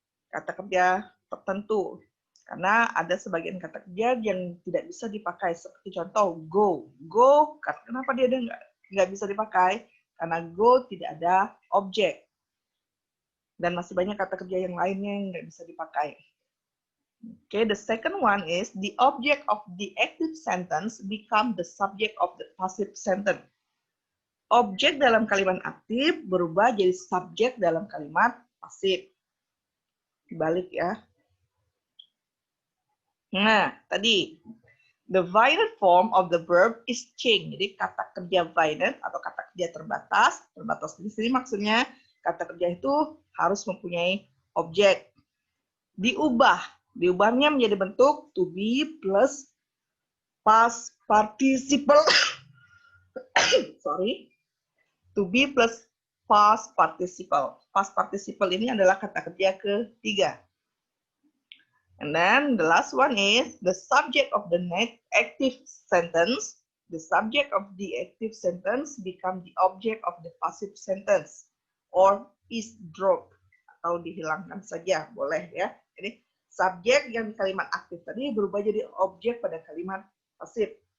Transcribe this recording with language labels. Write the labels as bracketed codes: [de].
[id] Kata kerja tertentu. Karena ada sebagian kata kerja yang tidak bisa dipakai. Seperti contoh go. Go, kenapa dia nggak bisa dipakai? Karena go tidak ada objek. Dan masih banyak kata kerja yang lainnya yang nggak bisa dipakai. [en] Okay, the second one is the object of the active sentence become the subject of the passive sentence. [id] Objek dalam kalimat aktif berubah jadi subjek dalam kalimat pasif. Dibalik ya. Nah, tadi [en] the finite form of the verb is change. [id] Jadi kata kerja finite atau kata kerja terbatas. Terbatas di sini maksudnya kata kerja itu harus mempunyai objek. Diubahnya menjadi bentuk to be plus past participle. [en] Sorry. To be plus past participle. [id] Past participle ini adalah kata kerja ketiga. [en] And then the last one is the subject of the next active sentence. The subject of the active sentence become the object of the passive sentence or is dropped [id] atau dihilangkan saja, boleh ya. Jadi subjek yang di kalimat aktif tadi berubah jadi objek pada kalimat pasif.